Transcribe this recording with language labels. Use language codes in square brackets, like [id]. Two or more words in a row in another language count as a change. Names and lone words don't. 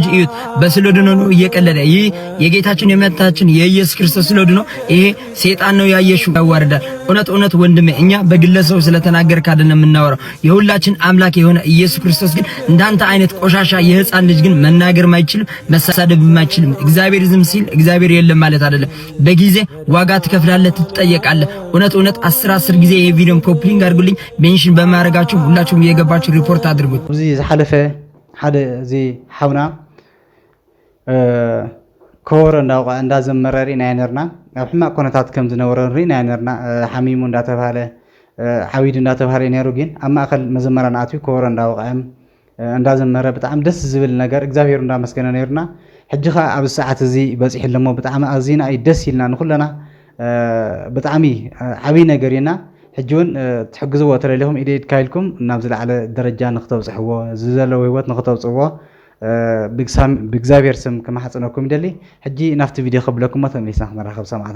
[am] እዩት በስሎድ ነው እየቀለደ። ይህ የጌታችን የመታችን የኢየሱስ ክርስቶስ ስሎድ ነው። ይሄ ሰይጣን ነው ያየሽው ያዋርዳል። እውነት ወንድሜ እኛ በግለሰብ ስለተናገርክ አይደለም የምናወራው። የሁላችን አምላክ የሆነ ኢየሱስ ክርስቶስ ግን እንዳንተ አይነት ቆሻሻ የህፃን ልጅ ግን መናገር ማይችል መሳደብ ማይችል እግዚአብሔር ዝም ሲል እግዚአብሔር የለም ማለት አይደለም። በጊዜ ዋጋ ትከፍላለህ፣ ትጠየቃለህ። እውነት 10 ጊዜ ይሄ ቪዲዮም ኮፕሊንግ አድርጉልኝ። ሜንሽን በማድረጋችሁ ሁላችሁም እየገባችሁ ሪፖርት አድርጉት። [ti] እዚ ዝሓለፈ ሓደ እዚ ሓውና ኮር እንዳዘመረ ሪእና ነርና ኣብ ሕማቅ ኩነታት ከም ዝነበረ ሪእና ነርና። ሓሚሙ እንዳተባሃለ ዓዊድ እንዳተባሃለ ነይሩ። ግን ኣብ ማእከል መዘመራን ኣትዩ ኮር እንዳወቀም እንዳዘመረ ብጣዕሚ ደስ ዝብል ነገር እግዚአብሔር እንዳመስገነ ነርና። ሕጂ ኸ ኣብ ሰዓት እዚ በፂሕ ለሞ ብጣዕሚ ኣዝና ደስ ይልና ንኩለና ብጣዕሚ ዓብይ ነገር ኢና። ሕጂ እውን ትሕግዝዎ ተለለኹም ኢደድ ካይልኩም ናብ ዝለዓለ ደረጃ ንክተብፅሕዎ ዝዘለዎ ህይወት ንክተብፅዎ ብእግዚአብሔር ስም ከማሕፀነኩም ይደሊ። ሕጂ ናፍቲ ቪድዮ ከብለኩም ተመሊስና ክንራኸብ ሰማዕትና